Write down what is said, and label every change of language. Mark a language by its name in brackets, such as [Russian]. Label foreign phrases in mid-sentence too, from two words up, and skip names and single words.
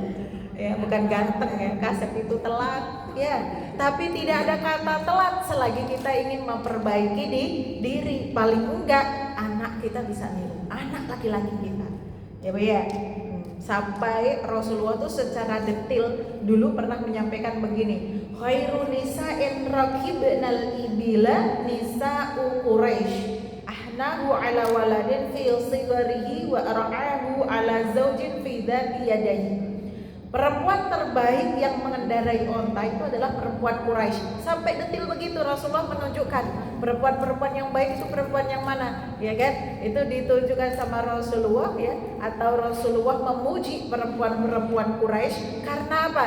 [Indonesian] Ya, bukan ganteng ya, kasep itu telat ya, tapi tidak ada kata telat selagi kita ingin memperbaiki diri. Paling enggak anak kita bisa niru, anak laki-laki kita, ya Bu ya. Sampai Rasulullah tuh secara detail dulu pernah menyampaikan begini, [Arabic] خير نساء ركبن الإبل نساء قريش أحناه على ولد في صغره وأرعاه على زوج في ذات يده. [Indonesian] Perempuan terbaik yang mengendarai onta itu adalah perempuan Quraisy. Sampai detil begitu Rasulullah menunjukkan perempuan-perempuan yang baik itu perempuan yang mana, ya kan? Itu ditunjukkan sama Rasulullah ya, atau Rasulullah memuji perempuan-perempuan Quraisy karena apa?